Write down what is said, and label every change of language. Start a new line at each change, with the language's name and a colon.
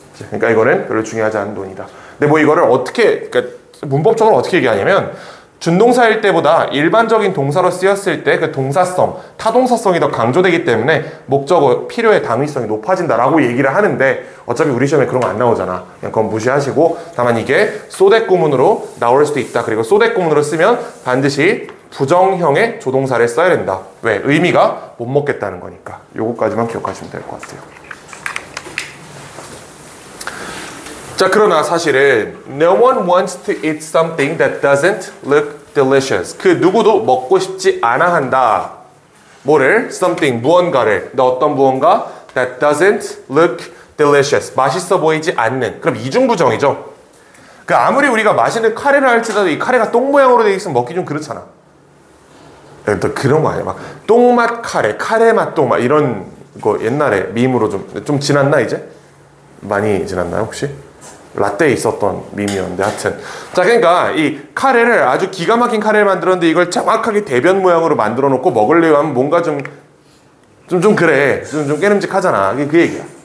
Korean: 그러니까 이거는 별로 중요하지 않은 논이다. 근데 뭐 이거를 어떻게, 그러니까 문법적으로 어떻게 얘기하냐면 준동사일 때보다 일반적인 동사로 쓰였을 때 그 동사성, 타동사성이 더 강조되기 때문에 목적어 필요의 당위성이 높아진다라고 얘기를 하는데 어차피 우리 시험에 그런 거 안 나오잖아. 그냥 그건 무시하시고 다만 이게 소댓 구문으로 나올 수도 있다. 그리고 소댓 구문으로 쓰면 반드시 부정형의 조동사를 써야 된다. 왜? 의미가 못 먹겠다는 거니까. 요거까지만 기억하시면 될 것 같아요. 자, 그러나 사실은
English: No one wants to eat something that doesn't look delicious.
Korean: 그 누구도 먹고 싶지 않아 한다. 뭐를? Something, 무언가를. 어떤 무언가?
English: That doesn't look delicious.
Korean: 맛있어 보이지 않는. 그럼 이중부정이죠. 그 아무리 우리가 맛있는 카레를 할지라도 이 카레가 똥 모양으로 되어 있으면 먹기 좀 그렇잖아. 또 그런 거 아니야? 막 똥맛 카레, 카레맛 똥맛 이런 거 옛날에 밈으로 좀 지났나 이제? 많이 지났나요 혹시? 라떼에 있었던 밈이었는데 하여튼 자 그러니까 이 카레를 아주 기가 막힌 카레를 만들었는데 이걸 정확하게 대변 모양으로 만들어 놓고 먹으려고 하면 뭔가 좀 그래 좀 깨름직하잖아. 그게 그 얘기야.